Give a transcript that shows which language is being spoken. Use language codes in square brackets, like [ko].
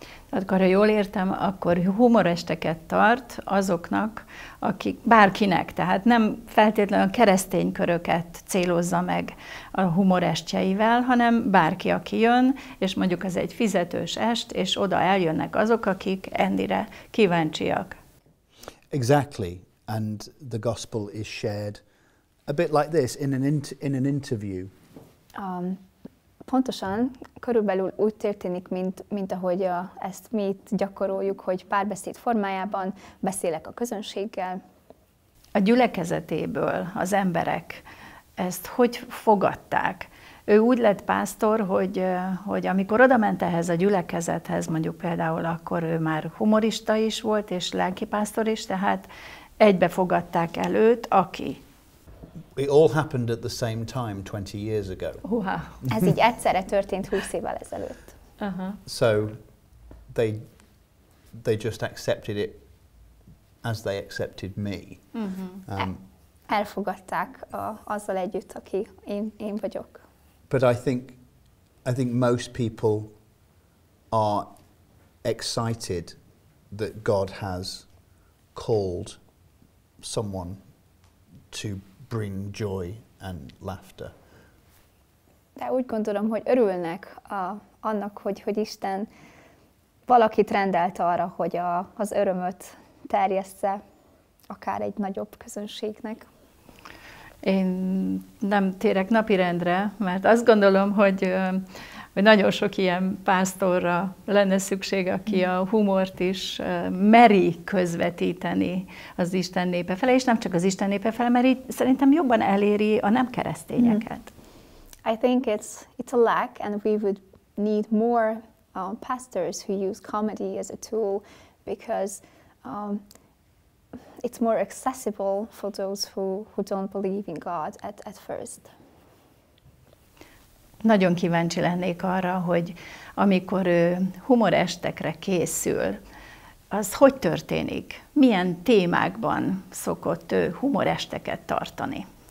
[hu] Akkor, ha jól értem, akkor humoresteket tart azoknak, bárkinek, tehát nem feltétlenül a keresztény köröket célozza meg a humorestjeivel, hanem bárki, aki jön, és mondjuk az egy fizetős est, és oda eljönnek azok, akik Endire kíváncsiak. [en] Exactly, and the gospel is shared a bit like this in an interview. [hu] Pontosan, körülbelül úgy történik, mint ahogy ezt mi itt gyakoroljuk, hogy párbeszéd formájában beszélek a közönséggel. A gyülekezetéből az emberek ezt hogy fogadták? Ő úgy lett pásztor, hogy amikor odament ehhez a gyülekezethez, mondjuk például akkor ő már humorista is volt, és lelkipásztor is, tehát egybe fogadták el őt, aki. [en] It all happened at the same time 20 years ago. [hu] Ez így egyszerre történt 20 évvel ezelőtt. [en] So they just accepted it as they accepted me. [hu] Elfogadták azzal együtt, aki én vagyok. [en] But I think most people are excited that God has called someone to bring joy and laughter. [hu] De úgy gondolom, hogy örülnek annak, hogy Isten valakit rendelt arra, hogy az örömöt terjessze akár egy nagyobb közönségnek. Én nem térek napirendre, mert azt gondolom, hogy nagyon sok ilyen pásztorra lenne szükség, aki a humort is meri közvetíteni az Isten népe fele, és nem csak az Isten népe fele, mert így szerintem jobban eléri a nem keresztényeket. [en] I think it's a lack, and we would need more pastors who use comedy as a tool, because it's more accessible for those who don't believe in God at first. [hu] Nagyon kíváncsi lennék arra, hogy amikor ő humorestekre készül, az hogy történik? Milyen témákban szokott ő humoresteket tartani?